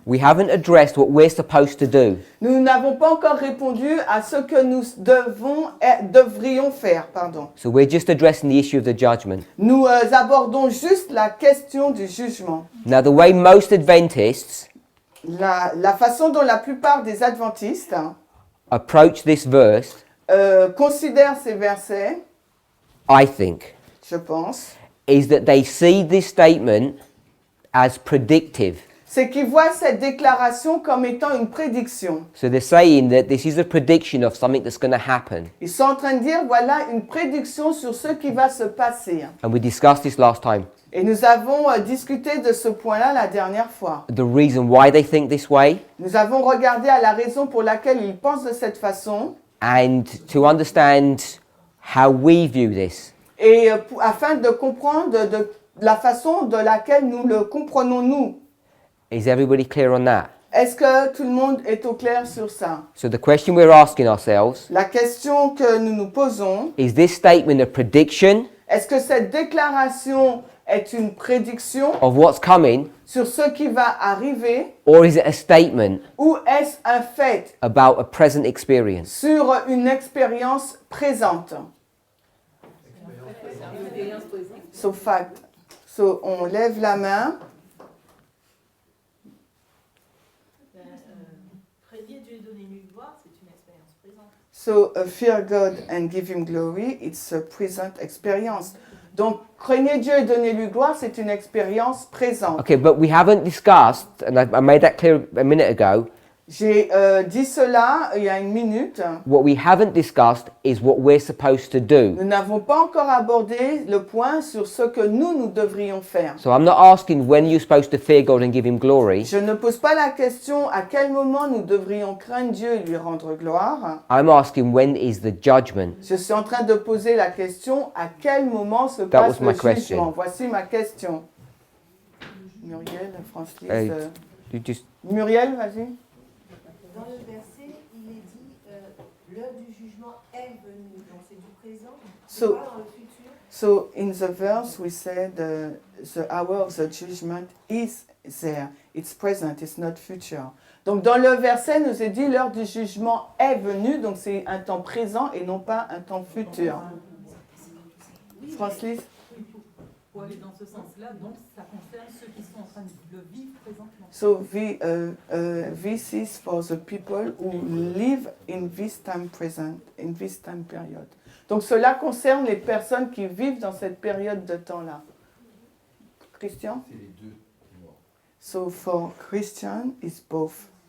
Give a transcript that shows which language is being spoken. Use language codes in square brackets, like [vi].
[en] We haven't addressed what we're supposed to do. [fr] Nous n'avons pas encore répondu à ce que nous devrions faire, pardon. [en] So we're just addressing the issue of the judgment. [fr] Nous abordons juste la question du jugement. [en] Now, the way most Adventists [fr] La façon dont la plupart des adventistes [en] approach this verse, [fr] considèrent ces versets, [en] I think, [fr] je pense, [en] is that they see this statement as predictive. [fr] c'est qu'ils voient cette déclaration comme étant une prédiction. [en] So they're saying that this is a prediction of something that's going to happen. [fr] Ils sont en train de dire, voilà une prédiction sur ce qui va se passer. [en] And we discussed this last time. [fr] Et nous avons discuté de ce point-là la dernière fois. [en] The reason why they think this way, [fr] Nous avons regardé à la raison pour laquelle ils pensent de cette façon [en] and to understand how we view this. [fr] et afin de comprendre de la façon de laquelle nous le comprenons nous. [en] Is everybody clear on that? [fr] Est-ce que tout le monde est au clair sur ça? [en] So the question we're asking ourselves, [fr] La question que nous nous posons, [en] is this statement a prediction [fr] est-ce que cette déclaration est une prédiction [en] of what's coming, [fr] sur ce qui va arriver [en] or is it a statement [fr] ou est-ce un fait [en] about a present experience? [fr] sur une expérience présente? [en] So fact. [fr] So on lève la main. Prier Dieu et donner lui gloire, c'est une expérience présente. [en] So fear God and give him glory, it's a present experience. [fr] Donc craignez Dieu et donnez-lui gloire, c'est une expérience présente. [en] Okay, but we haven't discussed, and I made that clear a minute ago, [fr] J'ai dit cela il y a une minute. [en] what we haven't discussed is what we're supposed to do. [fr] Nous n'avons pas encore abordé le point sur ce que nous devrions faire. [en] So I'm not asking when you're supposed to fear God and give him glory. [fr] Je ne pose pas la question à quel moment nous devrions craindre Dieu et lui rendre gloire. [en] I'm asking when is the judgment. [fr] Je suis en train de poser la question à quel moment se [en] That [fr] passe [en] was my [fr] le [en] question. [fr] jugement. Voici ma question. Muriel, Francis. [en] You just [fr] Muriel, vas-y. Dans le verset, il est dit l'heure du jugement est venue. Donc c'est du présent. C'est [en] So- [fr] pas dans le futur. [en] So in the verse we said the hour of the judgment is there. It's present, it's not future. [fr] Donc dans le verset nous est dit l'heure du jugement est venue, donc c'est un temps présent et non pas un temps futur. Francis? Pour aller dans ce sens-là, donc ça concerne ceux qui sont en train de le vivre présentement. [en] So this is for the people who live in this time present, in this time period. [fr] Donc cela concerne les personnes qui vivent dans cette période de temps-là. Christian? C'est les deux mois. [en] So for Christian, it's both.